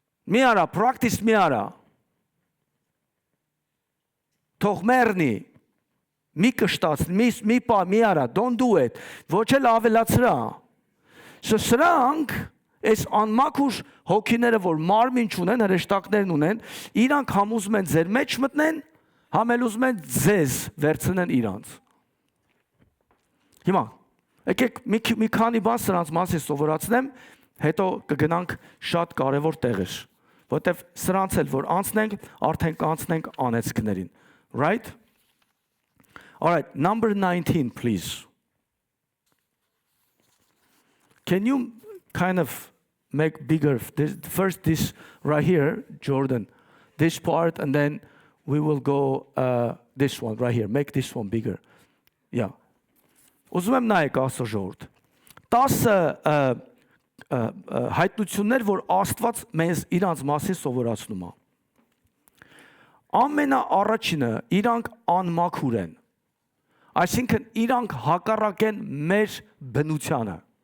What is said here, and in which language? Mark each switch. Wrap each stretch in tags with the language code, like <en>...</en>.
<hy>Մի արա, practice մի արա։ Թող մեռնի, մի կշտացնի, մի պա, մի արա,</hy> <en>don't do it,</en> <hy>ոչ էլ ավելացրա։ Սրանք, այս անմաքուր հոգիները, որ մարմին չունեն, հրեշտակներն ունեն, իրանք համոզում են ձեր մեջ մտնեն, համելուզում են ձեզ վերցնեն իրանց։ Հիմա, եկեք մի քանի բան սրանց մասին սովորացնեմ, հետո կգնանք շատ կարևոր տեղեր, որտեվ սրանց էլ որ անցնենք, արդեն կանցնենք անեցքներին, right?</hy> <en>All right, number 19, please. Can you kind of make bigger, first this right here, Jordan, this part, and then we will go this one right here, make this one bigger. Yeah.</en> <hy>Ուզում եմ նայեք Աստծո ժողովուրդ։ 10 հայտնություններ, որ Աստված մեզ իրանց մասին սովորացնում է։ Ամենաառաջինը իրանք անմաքուր են։ Այսինքն իրանք հակառակ են մեր բնությանը։</hy>